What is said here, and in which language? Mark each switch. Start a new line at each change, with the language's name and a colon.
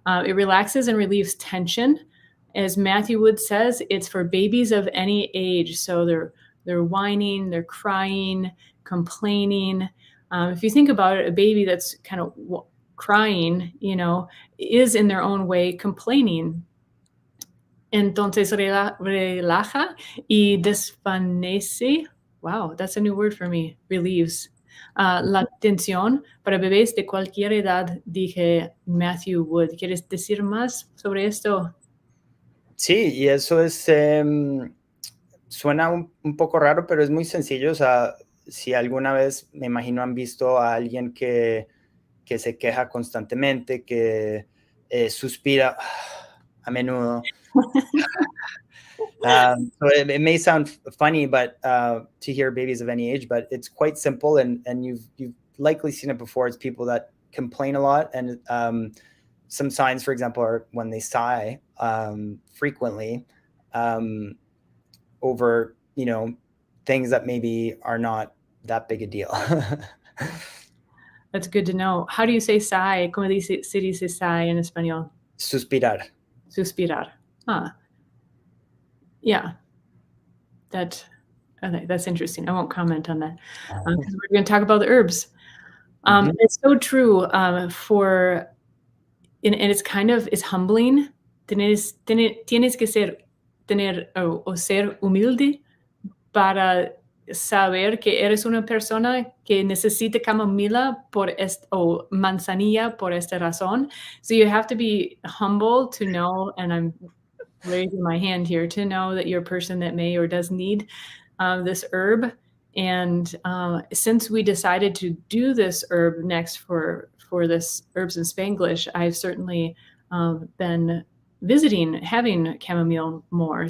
English: It relaxes and relieves tension. As Matthew Wood says, it's for babies of any age. So they're whining, they're crying, complaining. If you think about it, a baby that's kind of crying, is in their own way complaining.
Spanish: Entonces relaja y desvanece.
English: Wow, that's a new word for me. Relieves.
Spanish: La tensión para bebés de cualquier edad, dije Matthew Wood. ¿Quieres decir más sobre esto? Sí, y eso es suena un poco raro, pero es muy sencillo. O sea, si alguna vez, me imagino, han visto a alguien que se queja constantemente, que suspira a menudo.
English: So it may sound funny, but to hear babies of any age, but it's quite simple, and you've likely seen it before. It's people that complain a lot, and some signs, for example, are when they sigh frequently over, things that maybe are not that big a deal. That's good to know. How do you say sigh?
Spanish: ¿Cómo se dice sigh en español? Suspirar. Suspirar.
English: Yeah. That's interesting. I won't comment on that because we're going to talk about the herbs. It's so true and it's it's humbling.
Spanish: Tienes que ser humilde para saber que eres una persona que necesita camomila o manzanilla por esta razón.
English: So you have to be humble to know, and I'm raising my hand here, to know that you're a person that may or does need this herb. And since we decided to do this herb next for this Herbs in Spanglish, I've certainly been having chamomile more.